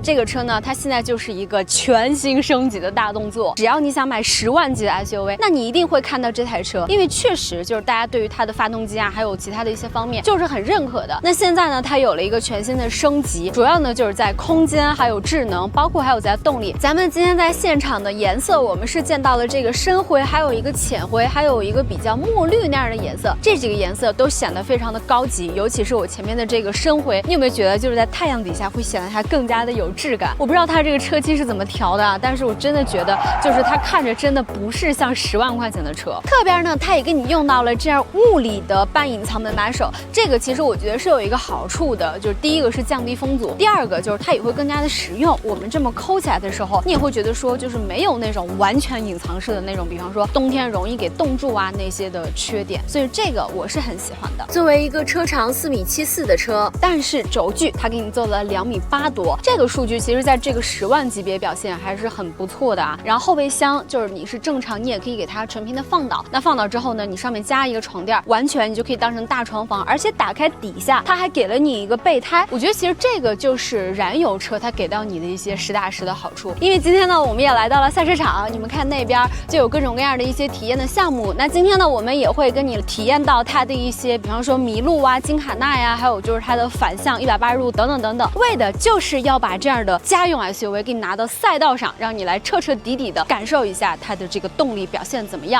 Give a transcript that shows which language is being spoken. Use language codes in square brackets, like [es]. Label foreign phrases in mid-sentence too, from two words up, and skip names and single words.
[zh] 這個車呢，它現在就是一個全新升級的大動作。只要你想買10萬級的 SUV， 那你一定會看到這台車，因為確實就是大家對於它的發動機啊，還有其他的一些方面，就是很認可的。那現在呢，它有了一個全新的升級，主要呢就是在空間，還有智能，包括還有在動力。咱們今天在現場的顏色，我們是見到了這個深灰，還有一個淺灰，還有一個比較墨綠那樣的顏色。這幾個顏色都顯得非常的高級，尤其是我前面的這個深灰，你有沒有覺得就是在太陽底下會顯得它更加的有質感？我不知道它這個車漆是怎麼調的啊，但是我真的覺得就是它看着真的不是像10萬塊錢的車。側邊呢，它也給你用到了這樣物理的半隱藏門把手，這個其實我覺得是有一個好處的，就是第一個是降低風阻，第二個就是它也會更加的實用。我們這麼摳起來的時候，你也會覺得說就是沒有那種完全隱藏式的那种，比方說冬天容易給凍住啊那些的缺点，所以這個我是很喜歡的。作為一個車長4.74米的車，但是軸距它給你做了2.8米多，這個數據其實在這個10萬級別表現還是很不錯的啊。然後後備箱就是你是正常，你也可以給它純平的放倒。那放倒之後呢，你上面加一個床墊，完全你就可以當成大床房，而且打開底下它還給了你一個備胎。我覺得其實這個就是燃油車它給到你的一些實打實的好處。因為今天呢，我們也來到了賽車場，你們看那邊就有各種各樣的一些體驗的項目。那今天呢，我們也會跟你體驗到它的一些，比方說麋鹿啊、金卡納呀，還有就是它的反向180度等等等等，為的就是要把這樣的家用 SUV 給你拿到賽道上，讓你來徹徹底底的感受一下它的這個動力表現怎麼樣。